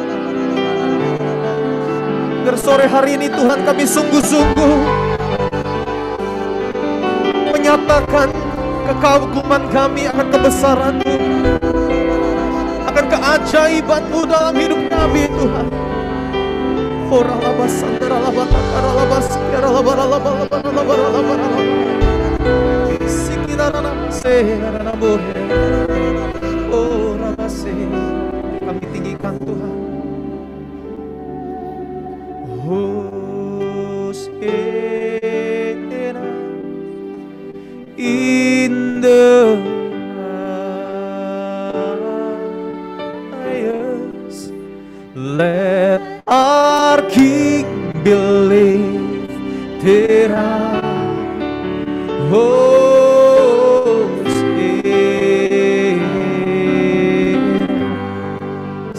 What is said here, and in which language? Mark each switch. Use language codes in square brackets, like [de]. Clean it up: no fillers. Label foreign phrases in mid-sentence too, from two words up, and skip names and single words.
[id] Biar sore hari ini Tuhan kami sungguh-sungguh menyatakan kekaguman kami akan kebesaran-Mu, akan keajaiban-Mu dalam hidup kami Tuhan. Ora labas sandara labas kara labas kara labas labas labas labas sikira namase namore. Ora base kami tinggikan Tuhan. [en] Hosana in the highest. Let our King be lifted high. Hosana.